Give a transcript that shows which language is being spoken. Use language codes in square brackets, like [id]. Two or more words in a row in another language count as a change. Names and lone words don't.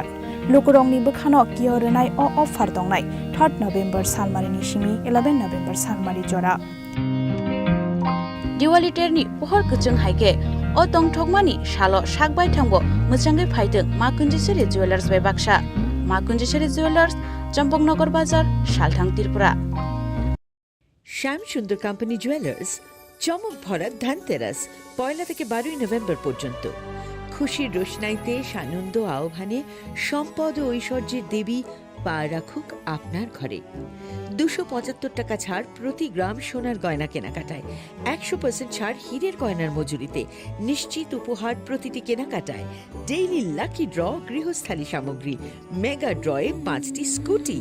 [trp] Lukurong ni bukhano kiyorenai o offer dongnai 3 November salmari ni shimi 11 November salmari jora. Diwali terni pohor kuchung haike o tongthokmani shalo sakbai thangbo muchangai phaideng Makunjeshwari Jewelers bai baksa. Makunjeshwari Jewelers Champongnagar Bazar Salthang Tripura. [bn] শ্যাম সুন্দর কোম্পানি জুয়েলার্স চমক ভরা ধানতেরাস 1 থেকে 12 নভেম্বর পর্যন্ত। খুশির রোশনাইতে সানন্দ আহ্বানে সম্পদ ও ঐশ্বর্যের দেবী পা রাখুক আপনার ঘরে। 275 টাকা ছাড় প্রতি গ্রাম সোনার গয়না কেনাকাটায়, 100% ছাড় হীরের গয়নার মজুরিতে, নিশ্চিত উপহার প্রতিটি কেনাকাটায়, [en] daily lucky draw [bn] গৃহস্থালী সামগ্রী, মেগা ড্রয়ে 5টি স্কুটি।